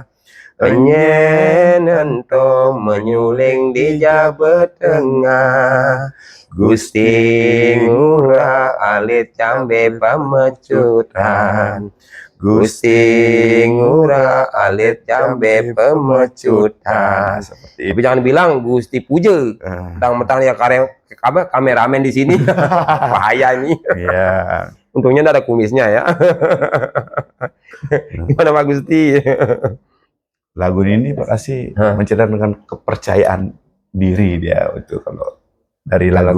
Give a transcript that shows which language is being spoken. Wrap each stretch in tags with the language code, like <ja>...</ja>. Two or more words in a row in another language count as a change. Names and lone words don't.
<ban>Enyen ento menyuling di jabe tengah. Gusti ngurah alit cambe pemecutan. Gusti ngurah alit cambe pemecutan.</ban> <id>Tapi jangan bilang Gusti Puja. Mentang-mentang ya kameramen di sini. Bahaya ini. Iya. Untungnya ada kumisnya ya. Gimana Pak Gusti? Lagu ini Pak Kasih menceritakan kepercayaan diri dia itu kalau dari lagu.</id>